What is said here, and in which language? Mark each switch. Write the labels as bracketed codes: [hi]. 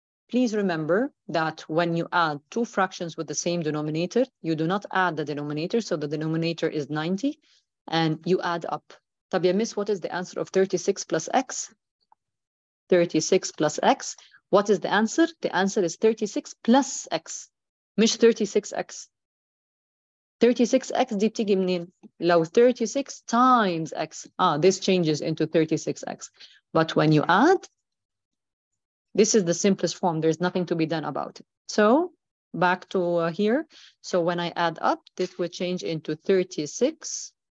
[en] Please remember that when you add two fractions with the same denominator, you do not add the denominator, so the denominator is 90, and you add up. [ar] طب يا [en] miss, what is the answer of 36 plus x? 36 plus x. What is the answer? The answer is 36 plus x, [ar] مش [en] 36x. [ar] 36x دي بتيجي منين؟ لو 36 [en] times [ar] x. [en] This changes into 36x. But when you add, this is the simplest form. There's nothing to be done about it. So back to here. So when I add up, this will change into 36.